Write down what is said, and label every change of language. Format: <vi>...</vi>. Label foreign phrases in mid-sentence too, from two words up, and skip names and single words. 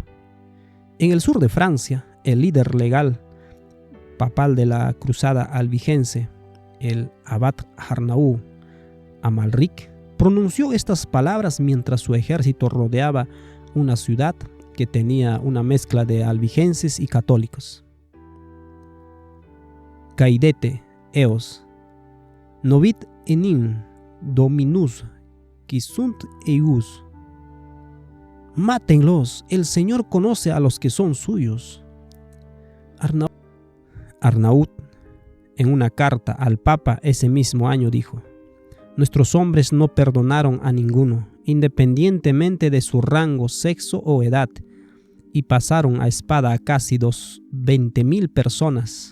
<es>En el sur de Francia, el líder legal papal de la cruzada albigense, el abad Arnaud Amalric, pronunció estas palabras mientras su ejército rodeaba una ciudad que tenía una mezcla de albigenses y católicos.</es> <la>Caidete eos, novit enim dominus qui sunt eius.</la> <es>Mátenlos, el Señor conoce a los que son suyos. Arnaud, en una carta al Papa ese mismo año, dijo: nuestros hombres no perdonaron a ninguno, independientemente de su rango, sexo o edad, y pasaron a espada a casi 20.000 personas.</es>